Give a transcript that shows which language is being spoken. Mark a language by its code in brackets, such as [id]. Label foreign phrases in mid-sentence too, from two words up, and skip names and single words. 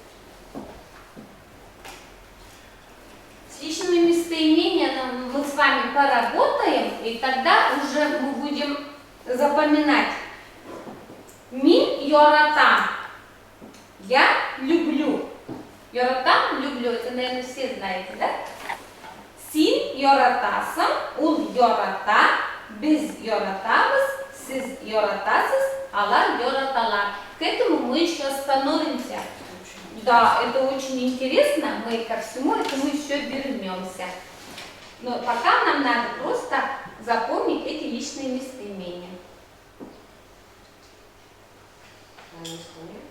[ru] С личными местоимениями мы с вами поработаем, и тогда уже мы будем запоминать. [tt] Мин йоратам. [ru] Я люблю. [tt] Йоратам люблю. [ru] Это, наверное, все знаете, да? [tt] Син йоратасам, ул йората, без йоратабас, сиз йоратасас, алар йораталар. [ru] К этому мы еще остановимся. Да, это очень интересно. Мы ко всему этому еще вернемся. Но пока нам надо просто запомнить эти личные местоимения. Они склоняются?